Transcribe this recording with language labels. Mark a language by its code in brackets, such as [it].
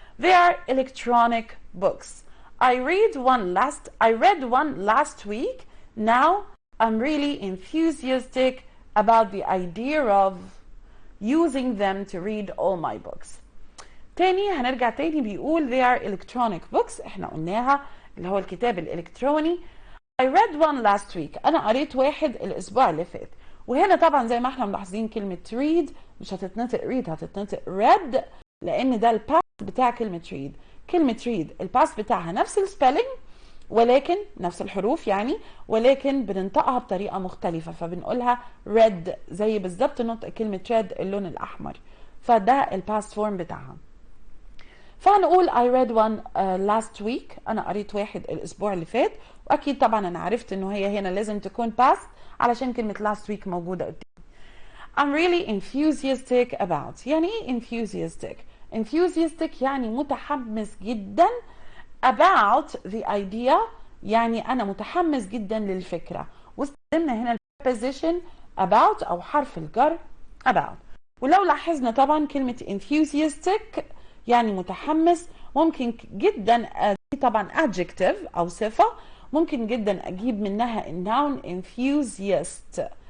[en] They are electronic books. I read one last week. Now I'm really enthusiastic about the idea of using them to read all my books. [ar] تاني هنرجع تاني، بيقول [en] they are electronic books، [ar] احنا قلناها اللي هو الكتاب الالكتروني. [en] I read one last week، [ar] انا قريت واحد الاسبوع اللي فات. وهنا طبعا زي ما احنا ملاحظين كلمة read مش هتتنطق read، هتتنطق read، لان ده الباست بتاع كلمة read. كلمة read الباست بتاعها نفس السبيلنج ولكن نفس الحروف يعني، ولكن بننطقها بطريقة مختلفة، فبنقولها read زي بالظبط نطق كلمة red اللون الأحمر، فده الباست فورم بتاعها. فهنقول [en] I read one last week، [ar] أنا قريت واحد الأسبوع اللي فات. وأكيد طبعا أنا عرفت إنه هي هنا لازم تكون past علشان كلمة last week موجودة قدامي. [en] I'm really enthusiastic about. [ar] يعني إيه enthusiastic؟ enthusiastic يعني متحمس جدا. [en] about the idea [ar] يعني أنا متحمس جدا للفكرة، واستخدمنا هنا preposition about أو حرف الجر about. ولو لاحظنا طبعا كلمة enthusiastic يعني متحمس، ممكن جدا دي طبعا adjective أو صفة، ممكن جدا أجيب منها noun enthusiast.